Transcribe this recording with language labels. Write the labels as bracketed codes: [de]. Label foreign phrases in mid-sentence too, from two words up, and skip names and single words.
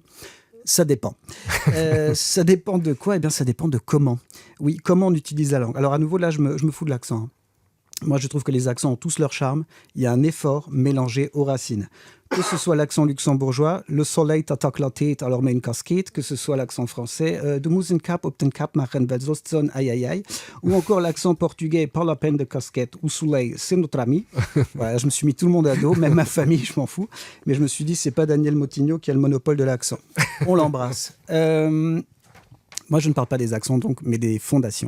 [fr] Ça dépend. Ça dépend de quoi ? Eh bien, ça dépend de comment. Oui, comment on utilise la langue. Alors, à nouveau, là, je me fous de l'accent. Moi, je trouve que les accents ont tous leur charme. Il y a un effort mélangé aux racines. Que ce soit l'accent luxembourgeois, le soleil t'attaque la tête alors met une casquette, que ce soit l'accent français, [lb] du muss een cap op den cap machen, weil sonst [fr] son aïe aïe aïe, ou encore l'accent portugais, pas la peine de casquette, ou soleil, c'est notre ami. Voilà, je me suis mis tout le monde à dos, même ma famille, je m'en fous. Mais je me suis dit, c'est pas Daniel Motigno qui a le monopole de l'accent. On l'embrasse. Moi, je ne parle pas des accents, donc, mais des fondations.